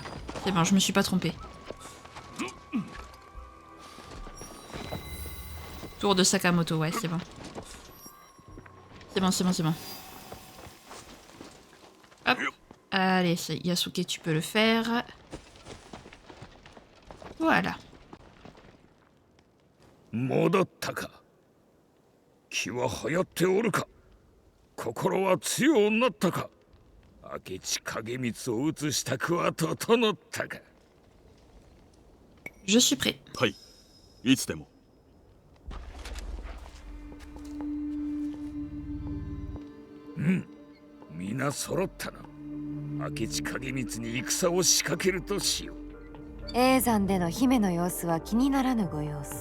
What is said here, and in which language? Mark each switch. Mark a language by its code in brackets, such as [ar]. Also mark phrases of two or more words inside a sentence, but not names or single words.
[fr] C'est bon, je me suis pas trompée. Tour de Sakamoto, ouais, c'est bon. C'est bon, c'est bon, c'est bon. Hop. Allez, Yasuke, tu peux le faire. Voilà. [ja] 戻ったか。気は流行っておるか。心は強うなったか。明智影光を討つ支度は整ったか。 [fr] Je suis prêt. [ja] はい、いつでも。皆揃ったな。明智影光に戦を仕掛けるとしよう。叡山での姫の様子は気にならぬご様子。